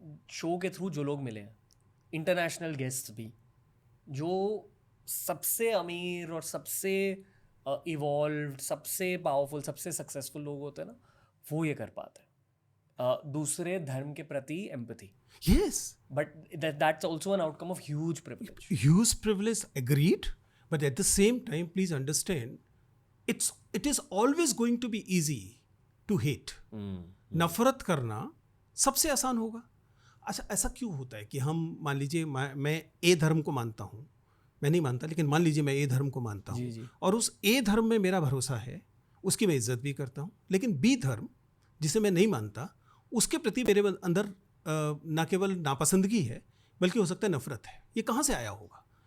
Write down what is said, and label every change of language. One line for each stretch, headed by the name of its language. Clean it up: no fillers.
Hindi: Show के through जो लोग मिले हैं, इंटरनेशनल गेस्ट भी, जो सबसे अमीर और सबसे इवॉल्व्ड, सबसे पावरफुल, सबसे सक्सेसफुल लोग होते हैं ना, वो ये कर पाते हैं, दूसरे धर्म के प्रति empathy.
English: Yes, but that's also an outcome of huge privilege. Huge privilege, agreed, but at the same time please understand, it is always going to be easy to hate.
Hindi: नफरत करना सबसे आसान होगा। अच्छा, ऐसा क्यों होता है कि हम, मान लीजिए मैं ए धर्म को मानता हूँ, मैं नहीं मानता, लेकिन मान लीजिए मैं ए धर्म को मानता हूँ और उस ए धर्म में मेरा भरोसा है, उसकी मैं इज्जत भी करता हूँ, लेकिन बी धर्म जिसे मैं नहीं मानता उसके प्रति मेरे अंदर ना केवल नापसंदगी है बल्कि हो सकता है नफरत है। ये कहाँ से आया होगा?